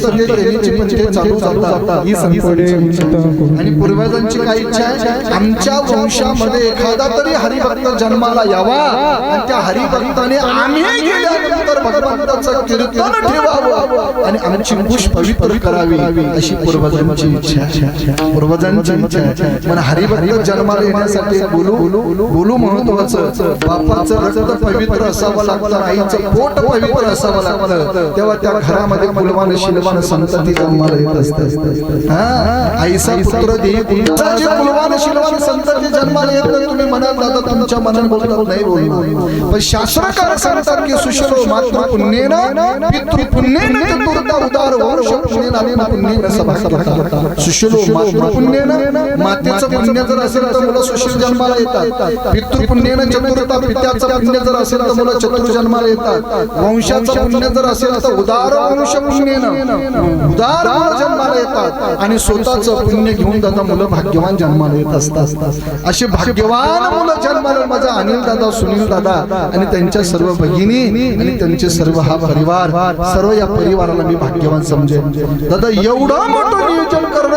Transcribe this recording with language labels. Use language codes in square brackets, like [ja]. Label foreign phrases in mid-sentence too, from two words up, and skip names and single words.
[mr] ते देवीची पंथे चालू जातात ही संतांची आणि पूर्वजांची काय इच्छा आहे आमच्या वंशामध्ये एखादा तरी हरिभक्त जन्माला यावा आणि त्या हरिभक्ताने आम्ही गेल्यानंतर भगवंताचं कीर्तन ठेवावं आणि आमची कुश पवित्र करावी अशी पूर्वजांची इच्छा आहे पूर्वजांची इच्छा आहे पण हरिभक्त जन्माला येण्यासाठी बोलू महत्वाचं बापाचं रक्त पवित्र असावं लागतं आईचं पोट पवित्र असावं लागतं तेव्हा त्या घरामध्ये कुलवान शिलवान संतती जन्माला येत असते आईचा पुत्र देही जे कुलवान शिलवान संतती जन्माला येत तुम्ही म्हणाल दादा तुमच्या मनात बोलतात नाही बोलू पण शास्त्रकार सांगतात की [sa] सुशलो मातृ पुण्येन पितृ पुण्येन चतुर्था उदार वंश पुण्येन अनेन पुण्येन सभासता सुशलो मातृ पुण्येन [mr] मातेचं पुण्य जर असेल तर मुलं सुशील जन्माला येतात [sa] पितृ पुण्येन चतुर्था [mr] पित्याचं पुण्य जर असेल तर मुलं चतुर जन्माला येतात वंशाचं पुण्य जर असेल तर [sa] उदार वंश पुण्येन [mr] उदार मुलं जन्माला येतात आणि स्वतःचं पुण्य घेऊन दादा मुलं भाग्यवान जन्माला येत असतात असे भाग्यवान मुलं जन्माला माझा अनिल दादा सुनील दादा आणि त्यांच्या सर्व भगिनी आणि त्यांचे सर्व हा परिवार सर्व या परिवाराला मी भाग्यवान समजेन दादा एवढं मोठं नियोजन करणं